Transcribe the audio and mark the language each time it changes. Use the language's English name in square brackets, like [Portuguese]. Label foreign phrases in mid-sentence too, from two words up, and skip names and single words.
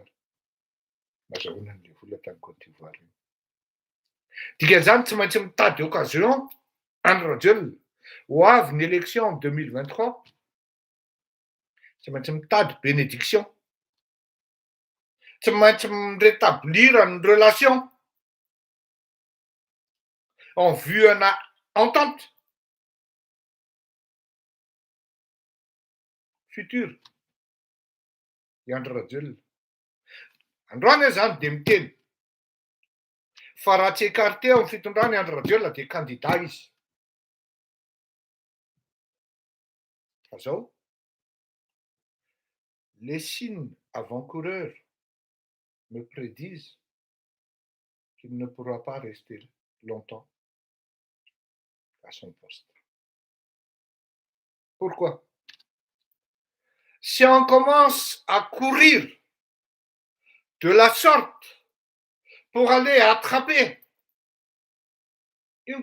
[Malagasy] Nazahoana an'ilay vola tany Côte d'Ivoire. Dikan'izany tsy maintsy mitady occasion Andry Rajoelina ho avy ny [French] élection en 2023 [Malagasy] Tsy maintsy mitady bénédiction. Tsy maintsy [French] rétablir une relation en vue ana entente future. [Malagasy] Iandro rajolona. Androany zany de miteny. Fa raha tsy écarté amin'ny fitondrany Andro Rajoelina dia candidat izy. Fa zao, [French] les signes avant-coureurs me prédisent qu'il ne pourra pas rester longtemps à son poste. Pourquoi? Si on commence à courir de la sorte pour aller attraper une